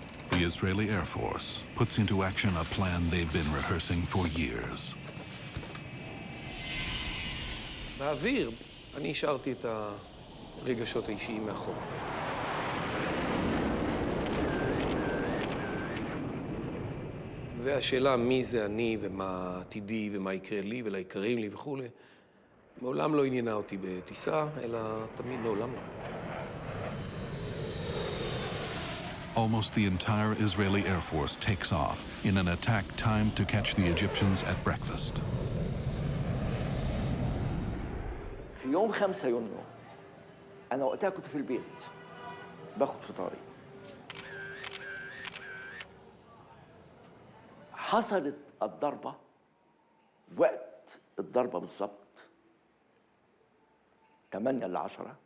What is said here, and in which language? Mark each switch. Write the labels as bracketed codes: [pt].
[en] The Israeli Air Force puts into action a plan they've been rehearsing for years. [he] באוויר, אני השארתי את הרגשות האישיים מאחור. והשאלה מי זה אני ומה עתידי ומה יקרה לי וליקרים לי וכו', מעולם לא עניינה אותי בטיסה, אלא תמיד מעולם לא. [en] Almost the entire Israeli Air Force takes off in an attack timed to catch the Egyptians at breakfast. [ar] في يوم 5 يونيو أنا وقتها كنت في البيت باخد فطاري. حصلت الضربة وقت الضربة بالضبط 8:50.